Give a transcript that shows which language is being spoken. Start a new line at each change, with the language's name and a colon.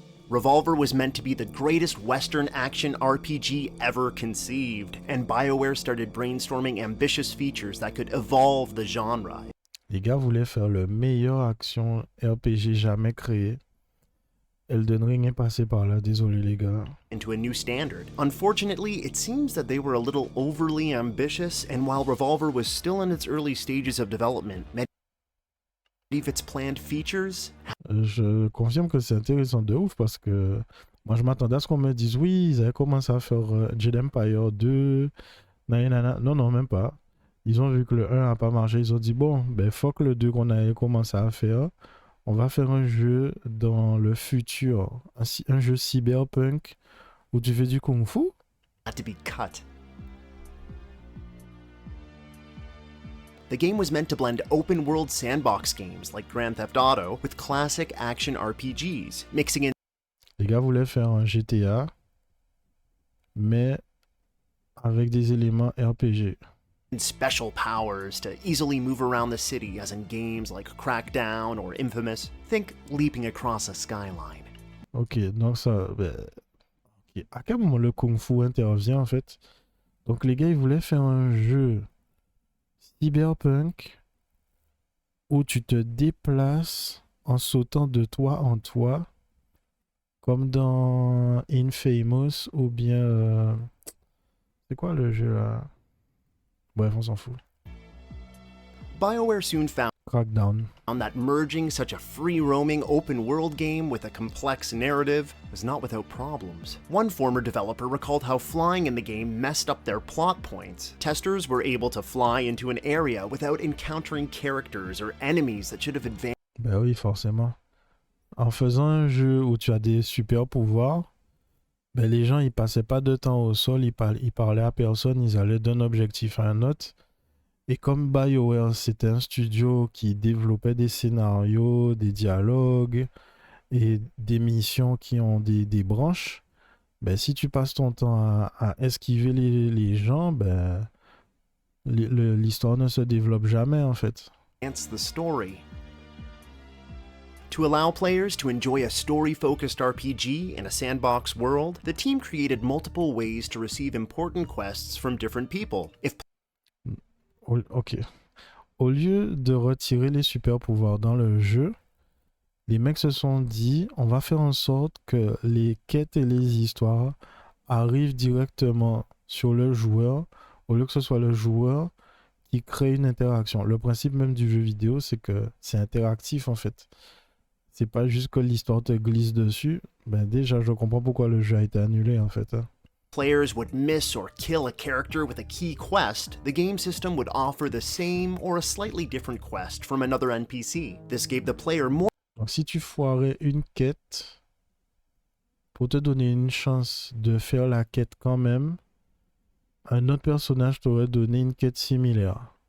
English: Revolver was meant to be the greatest Western action RPG ever conceived, and BioWare started brainstorming ambitious features that could evolve the genre.
French: Les gars voulaient faire le meilleur action RPG jamais créé. Elden Ring est passé par là, désolé les gars.
English: Into a new standard. Unfortunately, it seems that they were a little overly ambitious, and while Revolver was still in its early stages of development, many of its planned features.
French: Je confirme que c'est intéressant de ouf parce que moi je m'attendais à ce qu'on me dise oui, ils avaient commencé à faire Jade Empire 2, nanana. Non, même pas. Ils ont vu que le 1 n'a pas marché, ils ont dit bon, ben fuck le 2 qu'on avait commencé à faire. On va faire un jeu dans le futur, un jeu cyberpunk où tu fais du kung-fu.
English: Had to be cut. The game was meant to blend open-world sandbox games like Grand Theft Auto with classic action RPGs, mixing in
French: Les gars voulaient faire un GTA, mais avec des éléments RPG.
English: special powers to easily move around the city, as in games like Crackdown or Infamous. Think leaping across a skyline.
French: Ok, donc ça... Ben, ok. À quel moment le kung-fu intervient en fait? Donc les gars, ils voulaient faire un jeu cyberpunk où tu te déplaces en sautant de toit en toit, comme dans Infamous ou bien... c'est quoi le jeu là? Bref, on s'en fout.
English: BioWare soon found
French: Crackdown.
English: that merging such a free-roaming open-world game with a complex narrative was not without problems. One former developer recalled how flying in the game messed up their plot points. Testers were able to fly into an area without encountering characters or enemies that should have advanced.
French: Ben oui, forcément. En faisant un jeu où tu as des super pouvoirs, ben les gens ils passaient pas de temps au sol, ils parlaient à personne, ils allaient d'un objectif à un autre. Et comme BioWare, c'était un studio qui développait des scénarios, des dialogues et des missions qui ont des branches, ben si tu passes ton temps à esquiver les gens, ben l'histoire ne se développe jamais en fait.
English: The story. To allow players to enjoy a story-focused RPG in a sandbox world, the team created multiple ways to receive important quests from different people. Ok.
French: Au lieu de retirer les super pouvoirs dans le jeu, les mecs se sont dit, on va faire en sorte que les quêtes et les histoires arrivent directement sur le joueur, au lieu que ce soit le joueur qui crée une interaction. Le principe même du jeu vidéo, c'est que c'est interactif en fait. C'est pas juste que l'histoire te glisse dessus. Ben déjà, je comprends pourquoi le jeu a été annulé en fait.
English: Players would miss or kill a character with a key quest, the game system would offer the same or a slightly different quest from another NPC. This gave the player more.
French: Donc si tu foirais une quête, pour te donner une chance de faire la quête quand même, un autre personnage t'aurait donné une quête similaire.